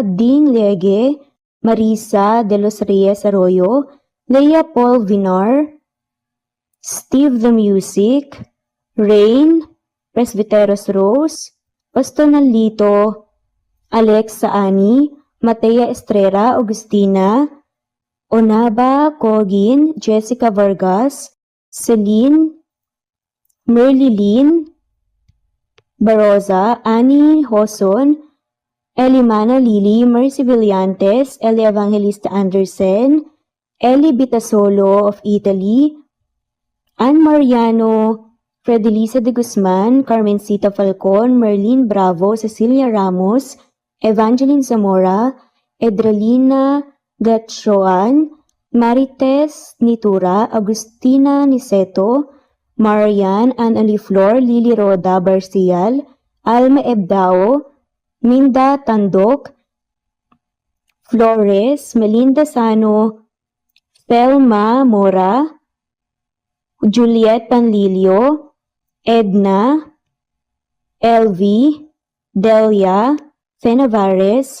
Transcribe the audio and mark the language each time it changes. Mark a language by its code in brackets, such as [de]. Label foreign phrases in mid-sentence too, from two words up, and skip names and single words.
[en] Ding Lege, Marisa de los Reyes Arroyo, Leia Paul Vinar, Steve the Music, Rain, Presbyteros Rose, Pastonalito, Alex Saani, Matea Estrera, Agustina, Onaba Cogin, Jessica Vargas, Celine, Merlilyn Baroza, Annie Hoson, Elimana Lili, Mercy Villantes, Eli Evangelista Anderson, Eli Bitasolo of Italy, Ann Mariano Fredelisa de Guzman, Carmencita Falcon, Merlin Bravo, Cecilia Ramos, Evangeline Zamora, Edralina Gatchoan, Marites Nitura, Agustina Niceto, Marian Ann-Aliflor, Lily Roda Barcial, Alma Ebdao, Minda Tandok, Flores, Melinda Sano, Thelma Mora, Juliet Panlilio, Edna, Elvie, Delia, Fenavares,